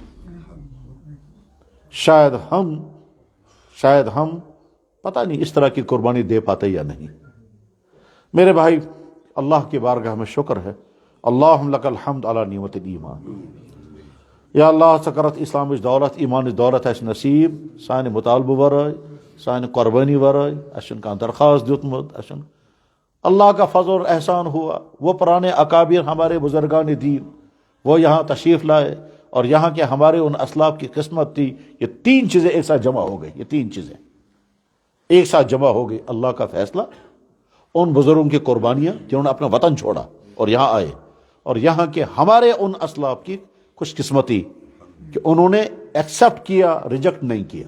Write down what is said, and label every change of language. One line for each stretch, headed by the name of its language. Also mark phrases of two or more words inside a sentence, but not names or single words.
Urdu: شاید ہم پتہ نہیں اس طرح کی قربانی دے پاتے یا نہیں۔ میرے بھائی، اللہ کی بارگاہ میں شکر ہے،
Arabic: اللہم لک الحمد علی نعمت الایمان۔
Kashmiri: یا اللہ سکرت اسلام دولت ایمان دولت اس نصیب سانہ مطالبہ ورائے سانہ قربانی ورائے اسن کان درخواست دیتمت اسن
Urdu: اللہ کا فضل اور احسان ہوا۔ وہ پرانے اکابر ہمارے بزرگان دین وہ یہاں تشریف لائے، اور یہاں کے ہمارے ان اسلاف کی قسمت تھی، یہ 3 چیزیں ایک ساتھ جمع ہو گئی، یہ 3 چیزیں ایک ساتھ جمع ہو گئی۔ اللہ کا فیصلہ، ان بزرگوں کی قربانیاں جنہوں نے اپنا وطن چھوڑا اور یہاں آئے، اور یہاں کے ہمارے ان اسلاف کی خوش قسمتی کہ انہوں نے ایکسپٹ کیا، ریجیکٹ نہیں کیا۔